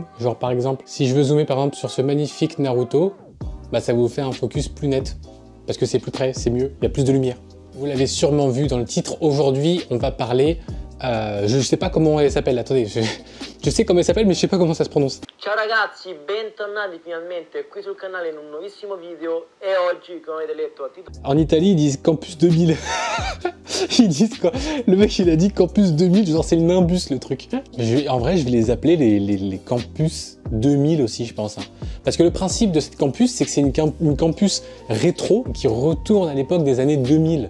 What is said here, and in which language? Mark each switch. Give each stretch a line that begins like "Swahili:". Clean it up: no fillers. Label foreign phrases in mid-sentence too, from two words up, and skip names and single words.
French: Genre par exemple, si je veux zoomer par exemple sur ce magnifique Naruto, bah ça vous fait un focus plus net. Parce que c'est plus près, c'est mieux, il y a plus de lumière. Vous l'avez sûrement vu dans le titre. Aujourd'hui, on va parler... je sais pas comment elle s'appelle, attendez. Je sais comment elle s'appelle, mais je sais pas comment ça se prononce.
Italian: Ciao ragazzi, bentornati finalmente qui sul canale in un nuovissimo video e oggi, come avete letto a titolo...
French: En Italie, ils disent Campus 2000. Ils disent quoi? Le mec, il a dit Campus 2000, genre c'est le Nimbus le truc. En vrai, je vais les appeler les Campus 2000 aussi, je pense. Hein. Parce que le principe de cette campus, c'est que c'est une campus rétro qui retourne à l'époque des années 2000.